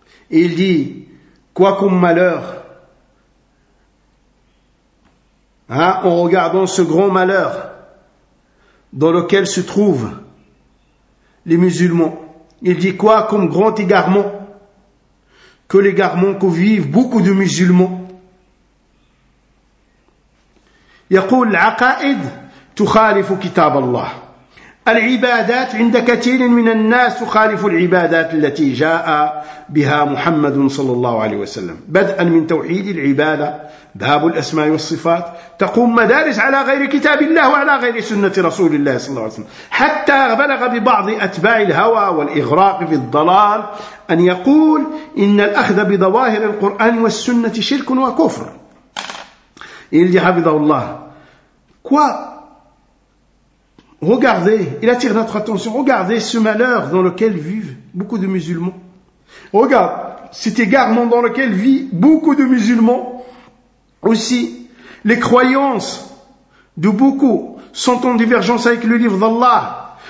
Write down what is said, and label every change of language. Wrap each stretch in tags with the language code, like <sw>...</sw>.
<fr>Et il dit, quoi comme malheur, hein, en regardant ce grand malheur dans lequel se trouvent les musulmans, il dit quoi comme grand égarement, que l'égarement que vivent beaucoup de musulmans.</fr> <ar>يقول العقائد تخالف كتاب الله العبادات عند كثير من الناس تخالف العبادات التي جاء بها محمد صلى الله عليه وسلم بدءا من توحيد العبادة باب الأسماء والصفات تقوم مدارس على غير كتاب الله وعلى غير سنة رسول الله صلى الله عليه وسلم حتى بلغ ببعض أتباع الهوى والإغراق في الضلال أن يقول إن الأخذ بظواهر القرآن والسنة شرك وكفر.</ar> <fr>Il dit, Habidallah, quoi? Regardez, il attire notre attention, regardez ce malheur dans lequel vivent beaucoup de musulmans. Regarde, cet égarement dans lequel vit beaucoup de musulmans. Aussi, les croyances de beaucoup sont en divergence avec le livre d'Allah.</fr>